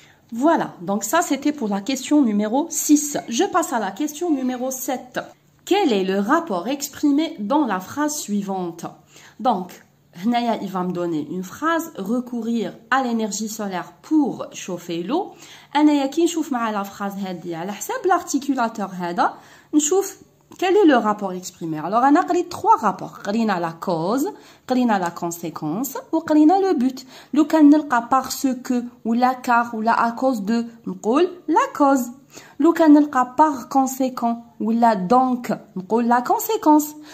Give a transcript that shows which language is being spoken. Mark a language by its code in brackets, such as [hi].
[fr] Voilà, donc ça c'était pour la question numéro 6. Je passe à la question numéro 7. Quel est le rapport exprimé dans la phrase suivante? Donc, [ar] هنايا [fr] il va me donner une phrase, recourir à l'énergie solaire pour chauffer l'eau. [ar] أنايا كي نشوف مع [fr] la phrase [ar] هذه على حساب [fr] l'articulateur [ar] هذا نشوف [fr] quel est le rapport exprimé. Alors [ar] أنا قريت [fr] trois rapports. [ar] قرينا [fr] la cause, قرينا la conséquence [ar] وقرينا [fr] le but. [ar] لو كان نلقى [fr] parce que ou la car ou la à cause de [ar] نقول [fr] la cause. [ar] لو كان نلقى [fr] par conséquent [ar] ولا [fr] donc [ar] نقول [fr] la conséquence.